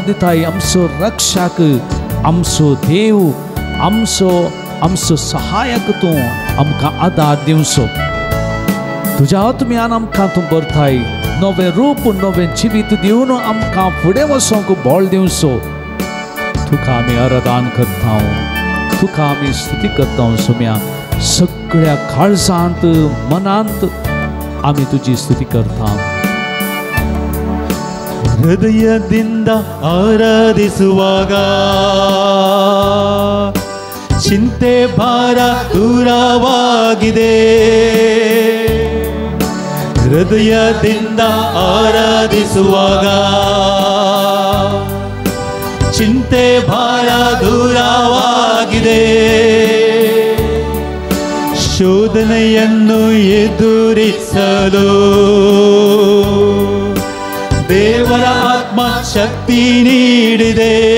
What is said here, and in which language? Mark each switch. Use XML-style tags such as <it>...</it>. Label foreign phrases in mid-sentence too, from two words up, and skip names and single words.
<kok>दिताय आमचो रक्षक आमचो देव आमचो सहायक तूं आमकां आदार दिवचो तुज्या आत्म्यान आमकां तूं भरताय नवें रूप नवें जिवीत दिवन आमकां फुडें वचोंक बोल दिवचो तुका आमी आराधन करता तुका आमी स्तुती करता सुम्या सगळ्या काळजांत मनांत आमी तुजी स्तुती करता</kok> <kn>ಹೃದಯದಿಂದ ಆರಾಧಿಸುವಾಗ ಚಿಂತೆ ಭಾರ ದೂರವಾಗಿದೆ ಹೃದಯದಿಂದ ಆರಾಧಿಸುವಾಗ ಚಿಂತೆ ಭಾರ ದೂರವಾಗಿದೆ ಶೋಧನೆಯನ್ನು ಎದುರಿಸಲು ದೇವರ ಆತ್ಮ ಶಕ್ತಿ ನೀಡಿದೆ</kn>